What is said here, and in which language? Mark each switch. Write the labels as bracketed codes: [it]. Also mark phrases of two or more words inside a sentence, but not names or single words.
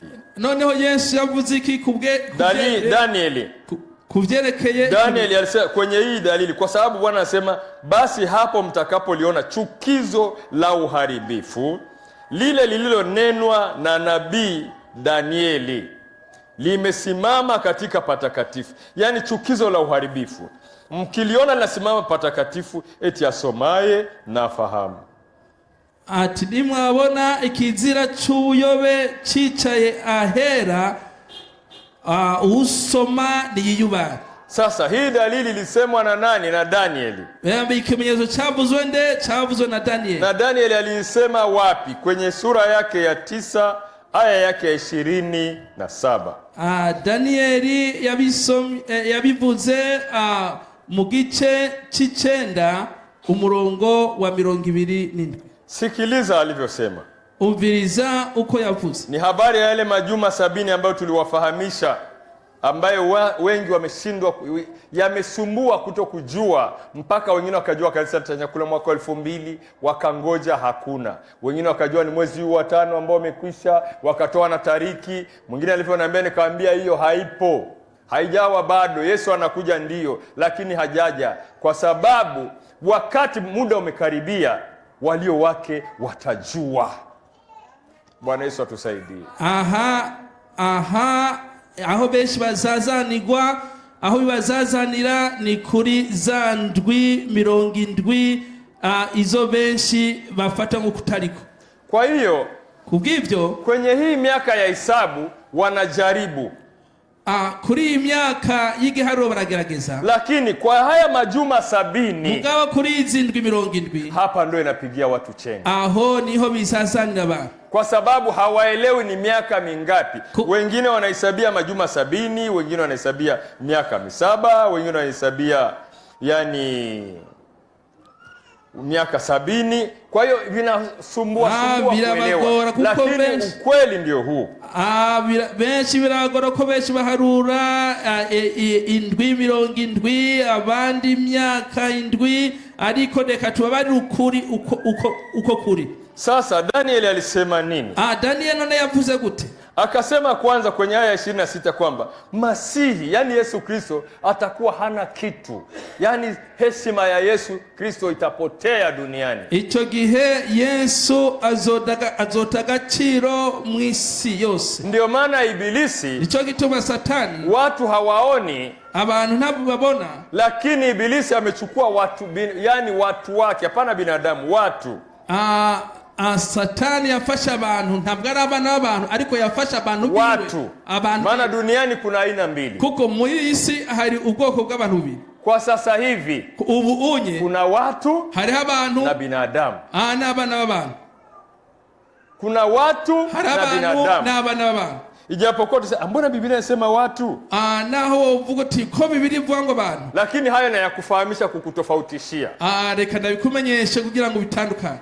[rn] Noneho Yesu yavuze iki Danieli kuvyerekeye [sw] Danieli alisema kwenye hii dalili, kwa sababu Bwana anasema, basi hapo mtakapoliona chukizo la uharibifu lile lililonenwa na nabii Danieli limesimama katika patakatifu. Yani chukizo la uharibifu mkiliona linasimama patakatifu, eti asomaye na afahamu. [rn] Ati nimwabona ikizira c'ubuyobe cicaye ahera, usoma niyiyubare. [sw] Sasa hii dalili ilisemwa na nani? Na Danieli. [rn] Ikimenyetso chavuzwe nde? Chavuzwe na Danieli. [sw] Na Danieli alisema wapi? Kwenye sura yake ya 9 aya yake ya 27. [rn] Danieli yabivuze mu gice c'icenda umurongo wa 27. [sw] Sikiliza alivyosema. [rn] Umviriza uko yavuze. [sw] Ni habari ya yale majuma 70 ambayo tuliwafahamisha, ambayo wengi wameshindwa, yamesumbua kutokujua, mpaka wengine wakajua kanisa litanyakula mwaka 2000, wakangoja hakuna. Wengine wakajua ni mwezi huu wa 5 ambao umekwisha, wakatoa na tariki. Mwingine alivyoniambia nikamwambia hiyo haipo, haijawa bado, Yesu anakuja ndio, lakini hajaja, kwa sababu wakati muda umekaribia, walio wake watajua. Bwana Yesu atusaidie. [rn] Aho benshi bazazanirwa, aho bazazanira ni kuri za ndwi 70, izo benshi bafata ngo kutariko. [sw] Kwa hiyo [rn] kubw'ivyo [sw] kwenye hii miaka ya hisabu wanajaribu, [rn] kuri iyi myaka y'igiharuro baragerageza, [sw] lakini kwa haya majuma 70, [rn] mugabo kuri izi ndwi 70, [sw] hapa ndio inapigia watu chenga. [rn] Aho niho bizazanira abantu, [sw] kwa sababu hawaelewi ni miaka mingapi. Wengine wanahesabia majuma 70, wengine wanahesabia miaka 7, wengine wanahesabia miaka 70. Kwa hiyo vinasumbua kuelewa, lakini ukweli ndio huu. [rn] Benshi biragora ko benshi baharura indwi 70, abandi myaka indwi, ariko reka tubabari ukuri uko kuri. [sw] Sasa Danieli alisema nini? [rn] Danieli none yavuze gute? [sw] Akasema kwanza kwenye aya 26 kwamba Masihi, yani Yesu Kristo, atakuwa hana kitu. Yani heshima ya Yesu Kristo itapotea duniani. [rn] Ico gihe Yesu azota agaciro mw'isi yose. [sw] Ndio maana Ibilisi, [rn] ico gituma Satani, [sw] watu hawaoni, [rn] abantu ntabwo babona, [sw] lakini Ibilisi amechukua watu, yani watu wake, hapana binadamu, watu. [rn] Satani yafasha abantu, ntabwo ari abana b'abantu, ariko yafasha abantu biwe, [sw] watu. Maana duniani kuna aina mbili. [rn] Kuko muri isi hari ubwoko bw'abantu bibiri. [sw] Kwa sasa hivi [rn] ubu unye [sw] kuna watu [rn] hariho abantu [sw] na binadamu. [rn] N'abana b'abantu. [sw] Kuna watu na binadamu. [rn] N'abana b'abantu. [sw] Ijapokuwa tuseme mbona Biblia inasema watu? [rn] Naho uvuga uti ko Biblia ivuga ngo abantu. [sw] Lakini hayo na yakufahamisha, kukutofautishia. [rn] Reka ndabikumenyeshe kugira ngo bitandukane.